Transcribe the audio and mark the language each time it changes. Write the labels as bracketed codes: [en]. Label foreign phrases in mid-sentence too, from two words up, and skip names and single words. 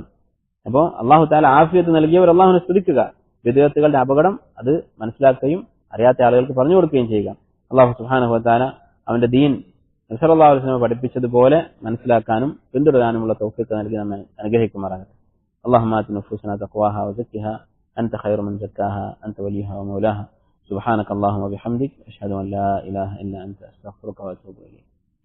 [ml] അപ്പോൾ [ar] الله تعالى [ml] ആഫിയത്ത് നൽകിയവർ അള്ളാഹുവിനെ സ്തുതിക്കുക. വിദേഹത്തുകളുടെ അപകടം അത് മനസ്സിലാക്കുകയും അറിയാത്ത ആളുകൾക്ക് പറഞ്ഞു കൊടുക്കുകയും ചെയ്യുക. അള്ളാഹു [ar] سبحانه وتعالى [ml] അവന്റെ ദീൻ നബി [ar] صلى الله عليه وسلم [ml] പഠിപ്പിച്ചതുപോലെ മനസ്സിലാക്കാനും പിന്തുടരാനുമുള്ള തൗഫീഖ് നൽകി നമ്മെ അനുഗ്രഹിക്കുമാറാകട്ടെ. [ar] اللهم آت نفوسنا تقواها وزكها أنت خير من زكاها أنت وليها ومولاها سبحانك اللهم وبحمدك أشهد أن لا إله إلا أنت أستغفرك وأتوب إليك.